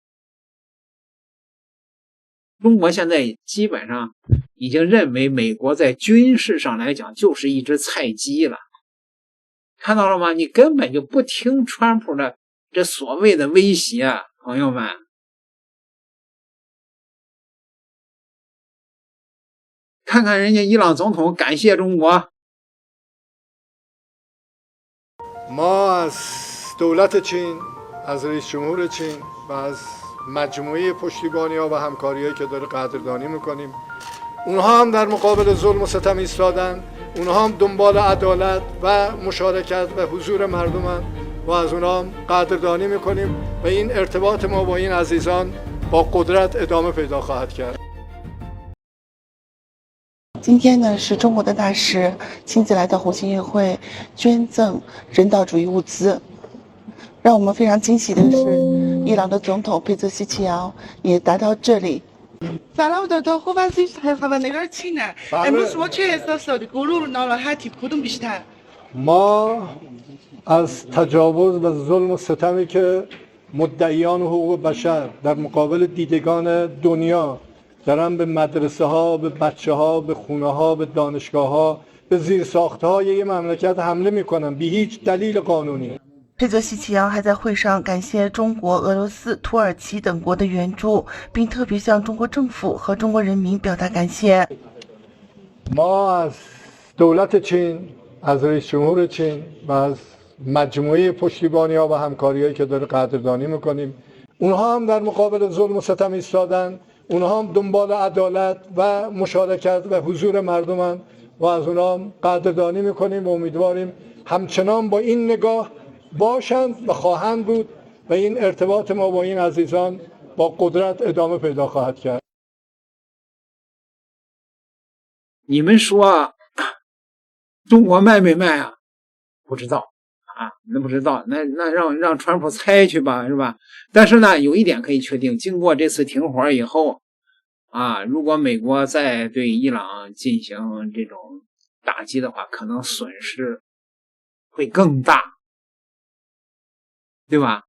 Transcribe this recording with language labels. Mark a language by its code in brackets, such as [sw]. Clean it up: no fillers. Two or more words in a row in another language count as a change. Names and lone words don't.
[zh] 中国现在基本上已经认为美国在军事上来讲就是一只菜鸡了，看到了吗？你根本就不听川普的这所谓的威胁，朋友们。看看人家伊朗总统感谢中国。 [fa] ما از دولت چین، از رئیس جمهور چین و از مجموعه پشتیبانی‌ها و همکاری‌هایی که داره قدردانی می‌کنیم. اونها هم در مقابل ظلم و ستم ایستادن، اونها هم دنبال عدالت و مشارکت و حضور مردمن و از اونها هم قدردانی می‌کنیم و این ارتباط ما با این عزیزان با قدرت ادامه پیدا خواهد کرد. [zh] 今天呢，是中国的大使亲自来到红星议会捐赠人道主义物资。让我们非常惊喜的是，伊朗的总统佩泽西奇扬也来到这里。 [fa] سلام دادا خوب هستید خبرنگار چینه امروز شما چه احساس دارید غرور ناراحتی کدوم بیشتر ما از تجاوز و ظلم و ستمی که مدعیان حقوق بشر در مقابل دیدگان دنیا دارن به مدرسه ها، به بچه ها، به خونه ها، به دانشگاه ها، به زیرساخت های یه مملکت حمله میکنن بی هیچ دلیل قانونی. [zh] 佩泽西奇扬还在会上感谢中国、俄罗斯、土耳其等国的援助，并特别向中国政府和中国人民表达感谢。 [fa] ما از دولت چین، از رئیس جمهور چین و از مجموعه پشتیبانی‌ها و همکاری‌هایی که داره قدردانی میکنیم. اونها هم در مقابل ظلم و ستم ایستادن، اونها هم دنبال عدالت و مشارکت و حضور مردمن و از اونها هم قدردانی میکنیم و امیدواریم همچنان با این نگاه باشند و خواهند بود و این ارتباط ما با این عزیزان با قدرت ادامه پیدا خواهد کرد. [zh] 你们说中国卖没卖啊？不知道啊，那不知道，那让川普猜去吧，是吧？但是呢，有一点可以确定，经过这次停火以后啊，如果美国再对伊朗进行这种打击的话，可能损失会更大，对吧？